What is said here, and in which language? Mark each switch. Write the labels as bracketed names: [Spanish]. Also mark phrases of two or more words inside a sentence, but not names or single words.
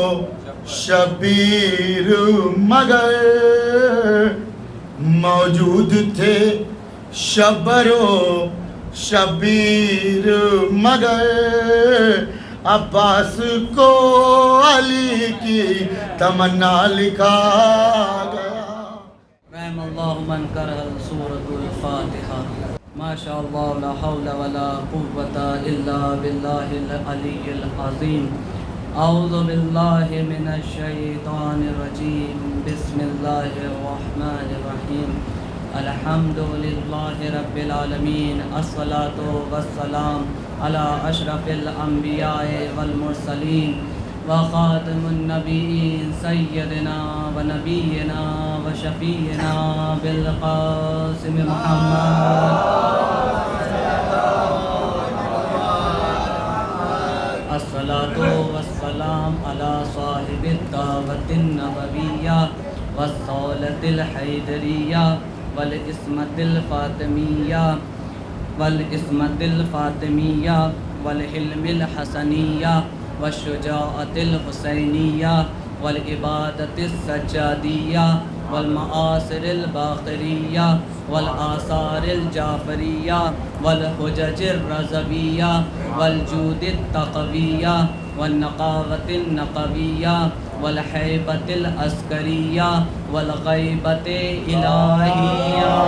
[Urdu] شبیر مگر، موجود تھے شبر و شبیر مگر، عباس کو علی کی تمنا لکھا گیا۔ [Arabic] رحم اللہ من کرہ سورۃ الفاتحہ۔ ما شاء اللہ لا حول ولا قوة الا باللہ العلی العظیم۔ اعوذ باللہ من الشیطان الرجیم، بسم اللہ الرحمن الرحیم۔ الحمد للہ رب العالمین، الصلاۃ والسلام علی اشرف الانبیاء والمرسلین وخاتم النبیین سیدنا و نبینا و شفیعنا بالقاسم محمد۔ الصلاۃ والسلام علی صاحب الدعوۃ النبویہ والصولۃ الحیدریہ والعصمت الفاطمیہ والعصمت الفاطمیہ والحلم الحسنیہ والشجاعت الحسینیہ والعبادت السجادیہ والمآثر الباقریہ والآثار الجعفریہ والحجج الرضویہ والجود التقویہ والنقاوت النقویہ والحیبت العسکریہ والغیبت الہیہ.